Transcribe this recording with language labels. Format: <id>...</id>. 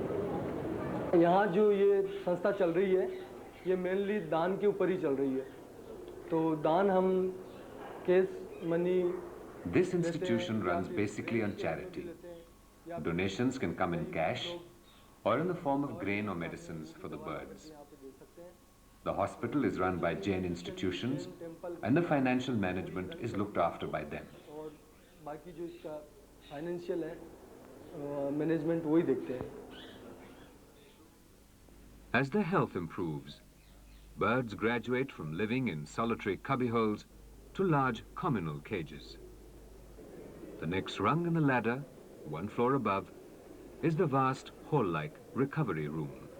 <hi>यहाँ जो ये संस्था चल रही है, ये मेनली दान के ऊपर ही चल रही है. तो दान हम case money.</hi> <en>This institution runs basically on charity. Donations can come in cash or in the form of grain or medicines for the birds. The hospital is run by Jain institutions and the financial management is looked after by them.</en> <hi>और बाकी जो इसका financial है, management वही देखते हैं.</hi> <en>As their health improves, birds graduate from living in solitary cubbyholes to large communal cages. The next rung in the ladder, one floor above, is the vast hall-like recovery room.</en>